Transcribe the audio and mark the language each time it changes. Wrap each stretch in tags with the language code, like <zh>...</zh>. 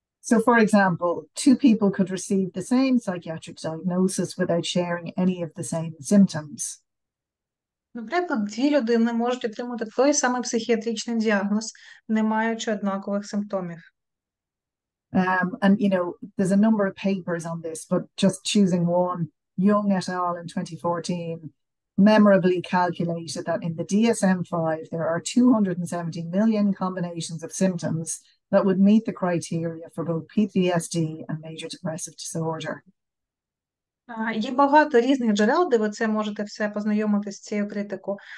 <en>So, for example, two people could receive the same psychiatric diagnosis without sharing any of the same symptoms.</en> <uk>Наприклад, дві людини можуть отримати той самий психіатричний діагноз, не маючи однакових симптомів.</uk> <en>And, there's a number of papers on this, but just choosing one, Young et al. In 2014 memorably calculated that in the DSM-5, there are 270 million combinations of symptoms that would meet the criteria for both PTSD and major depressive disorder.</en> <uk>Є багато різних джерел, де ви це можете все познайомитися з цією критикою.</uk>